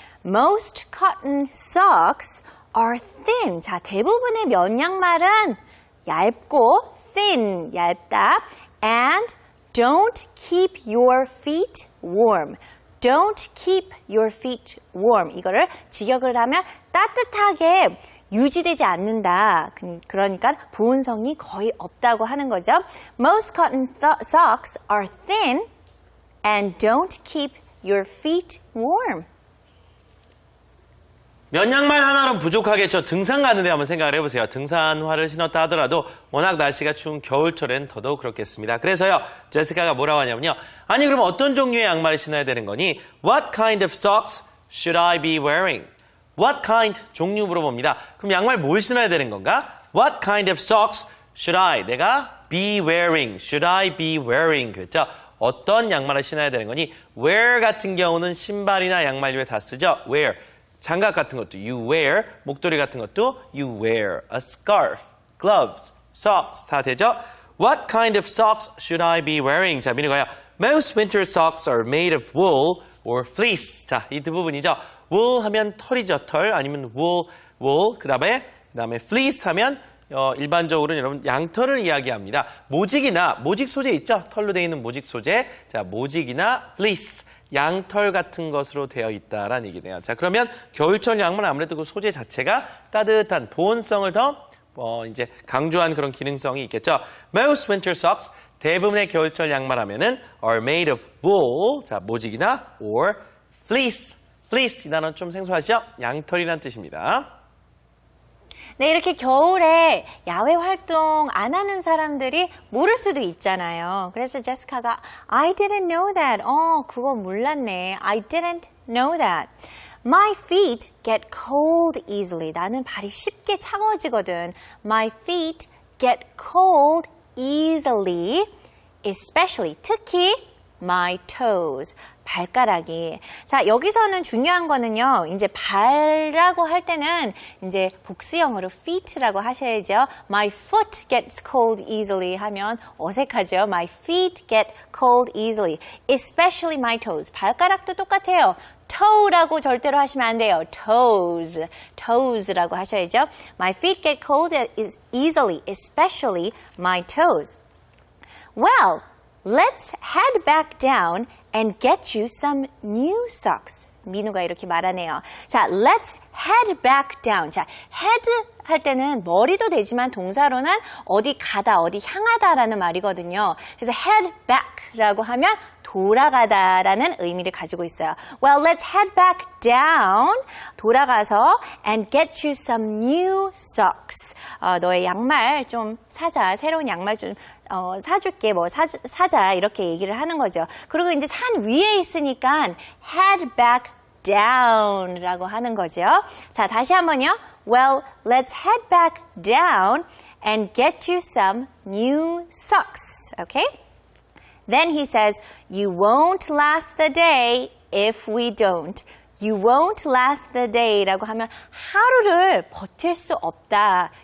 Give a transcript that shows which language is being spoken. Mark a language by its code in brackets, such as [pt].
[en] Most cotton socks are thin. [ko] 자, 대부분의 면 양말은 얇고 thin, 얇다. [en] And don't keep your feet warm. Don't keep your feet warm. [ko] 이거를 직역을 하면 따뜻하게 유지되지 않는다. 그러니까 보온성이 거의 없다고 하는 거죠. Most cotton socks are thin and don't keep your feet warm. 면 양말 하나는 부족하겠죠. 등산 가는데 한번 생각을 해보세요. 등산화를 신었다 하더라도 워낙 날씨가 추운 겨울철엔 더더욱 그렇겠습니다. 그래서요, 제시카가 뭐라고 하냐면요. 아니 그럼 어떤 종류의 양말을 신어야 되는 거니? [en] What kind of socks should I be wearing? What kind? [ko] 종류 물어봅니다. 그럼 양말 뭘 신어야 되는 건가? [en] What kind of socks should I? [ko] 내가 [en] be wearing. Should I be wearing? [ko] 그랬죠. 어떤 양말을 신어야 되는 거니? wear 같은 경우는 신발이나 양말류에 다 쓰죠. wear. 장갑 같은 것도 [en] you wear, [ko] 목도리 같은 것도 you wear, [en] a scarf, gloves, socks [ko] 다 되죠? [en] What kind of socks should I be wearing? [ko] 자, 민우가요. [en] Most winter socks are made of wool or fleece. [ko] 자, 이 두 부분이죠. wool 하면 털이죠, 털. 아니면 wool. 그 다음에 fleece 하면 일반적으로는 여러분 양털을 이야기합니다. 모직 소재 있죠? 털로 되어 있는 모직 소재. 자, 모직이나 fleece. 양털 같은 것으로 되어 있다라는 얘기네요. 자, 그러면 겨울철 양말은 아무래도 그 소재 자체가 따뜻한 보온성을 더 이제 강조한 그런 기능성이 있겠죠. [en] Most winter socks, [ko] 대부분의 겨울철 양말 하면은 [en] are made of wool, [ko] 자, 모직이나 [en] or fleece. [ko] fleece 이 단어는 좀 생소하시죠? 양털이라는 뜻입니다. 네, 이렇게 겨울에 야외 활동 안 하는 사람들이 모를 수도 있잖아요. 그래서 제시카가 [en] I didn't know that. [ko] 그거 몰랐네. [en] I didn't know that. My feet get cold easily. [ko] 나는 발이 쉽게 차가워지거든. [en] My feet get cold easily. Especially, [ko] 특히 [en] my toes. [ko] 발가락이. 자, 여기서는 중요한 거는요. 이제 발이라고 할 때는 이제 복수형으로 feet라고 하셔야죠. [en] My foot gets cold easily [ko] 하면 어색하죠. [en] My feet get cold easily. Especially my toes. [ko] 발가락도 똑같아요. toe라고 절대로 하시면 안 돼요. toes라고 하셔야죠. [en] My feet get cold easily, especially my toes. Well, let's head back down and get you some new socks. [ko] 민우가 이렇게 말하네요. [en] 자, let's head back down. [ko] 자, head 할 때는 머리도 되지만 동사로는 어디 가다, 어디 향하다라는 말이거든요. 그래서 head back라고 하면 돌아가다라는 의미를 가지고 있어요. [en] Well, let's head back down. [ko] 돌아가서 [en] and get you some new socks. [ko] 너의 양말 좀 사자. 새로운 양말 좀 사줄게. 뭐 사자 이렇게 얘기를 하는 거죠. 그리고 이제 산 위에 있으니까 head back down라고 하는 거죠. 자, 다시 한번요. [en] Well, let's head back down and get you some new socks. Okay? Then he says, you won't last the day if we don't. You won't last the day [ko] 라고 하면 하루를 버틸 수 없다.